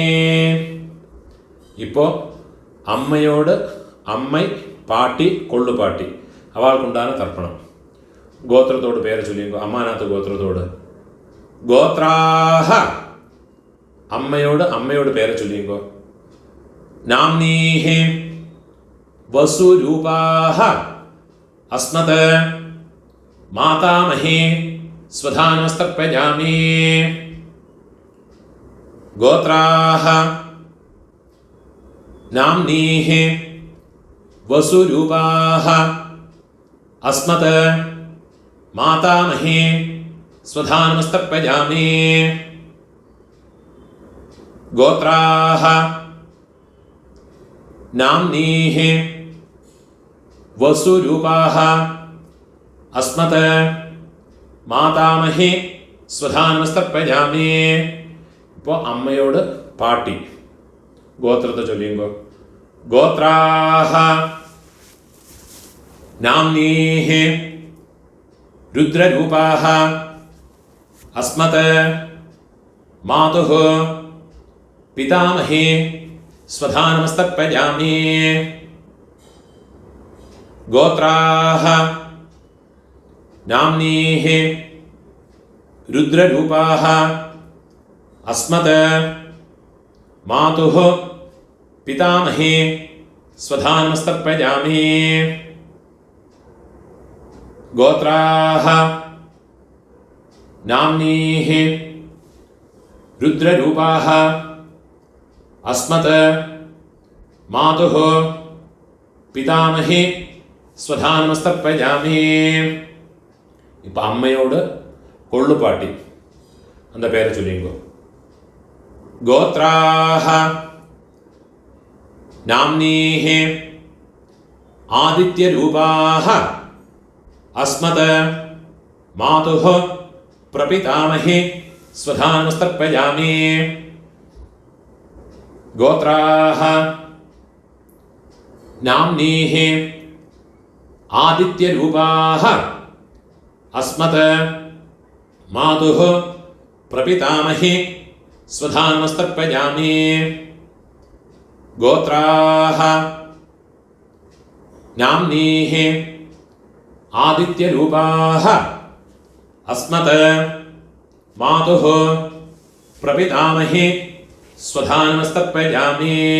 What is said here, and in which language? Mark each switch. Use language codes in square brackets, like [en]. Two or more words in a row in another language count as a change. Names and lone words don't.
[ml] ഇപ്പോൾ അമ്മയോട് പാട്ടി കൊള്ളുപാട്ടി അവൾക്കുണ്ടാകുന്ന തർപ്പണം. ഗോത്രത്തോട് പേര് ചൊല്ലിയുമ്പോൾ അമ്മാനാത്ത് ഗോത്രത്തോട് ഗോത്രാഹ അമ്മയോട് പേര് ചൊല്ലിയുമ്പോൾ [sa] നാംനീഹി वसुरूपाः अस्मत् मातामहे स्वधानमस्तर्पयामि गोत्राः नाम्नीः वसुरूपाः अस्मत् मातामहे स्वधानमस्तर्पयामि गोत्राः नाम्नीः वसुरूपाः अस्मत् മാതാമഹേ സ്വധാനമസ്തർപ്പയാമി. [ml] ഇപ്പോൾ അമ്മയോട് പാട്ടി ഗോത്രത്തെ ചൊല്ലിയുമ്പോൾ [sa] ഗോത്രാഹ നാംനീഃ രുദ്രരൂപാഹ അസ്മത് മാതുഃ പിതാമഹേ സ്വധാനമസ്തർപ്പയാമി. ഗോത്രാഹ नाम्नीः रुद्ररूपाः अस्मत् मातुः पितामहे स्वधानमस्तर्पयामि. गोत्राः नाम्नीः रुद्ररूपाः अस्मत् मातुः पितामहे स्वधानमस्तर्पयामि. [ta] இப்போ அம்மையோடு கொள்ளுப்பாட்டி அந்த பேரை சொல்லிங்கோ. [sa] கோத்ராஹ நாம்னீஹ ஆதித்யரூபாஹ அஸ்மத் மாதுஹ பிரபிதாமஹே ஸ்வதானமஸ்தர்ப்பயாமி. கோத்ராஹ நாம்னீஹ ஆதித்யரூபாஹ अस्मत् मातुः प्रपितामहे स्वधानमस्तर्पयामि. गोत्राः नाम्नीः आदित्यरूपाः अस्मत् मातुः प्रपितामहे स्वधानमस्तर्पयामि.